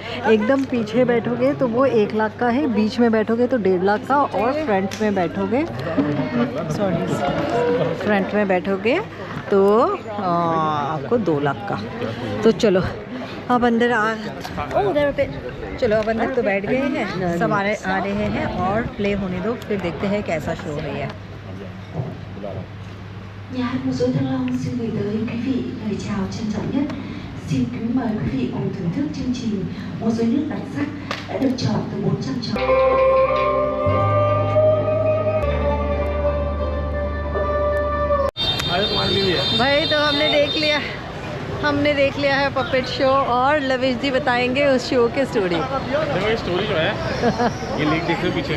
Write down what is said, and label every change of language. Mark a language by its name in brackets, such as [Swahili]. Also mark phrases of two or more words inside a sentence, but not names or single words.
[Hindi] एकदम पीछे बैठोगे तो वो 1 लाख का है, बीच में बैठोगे तो 1.5 लाख का, और फ्रंट में बैठोगे तो आपको 2 लाख का। तो चलो अब अंदर चलो अब अंदर तो बैठ गए हैं, सब आ रहे हैं और प्ले होने दो, फिर देखते हैं कैसा शो है। [Vietnamese] Nhà hát múa rối Thăng Long xin gửi tới quý vị lời chào trân trọng nhất. Xin kính mời quý vị cùng thưởng thức chương trình múa rối nước đặc sắc đã được chọn từ 400 trò. [Hindi] भाई तो हमने देख लिया है [English] puppet show, [Hindi] और लविश जी बताएंगे उस शो के स्टोरी। देखो ये स्टोरी जो है, ये लेक देख रहे हो पीछे?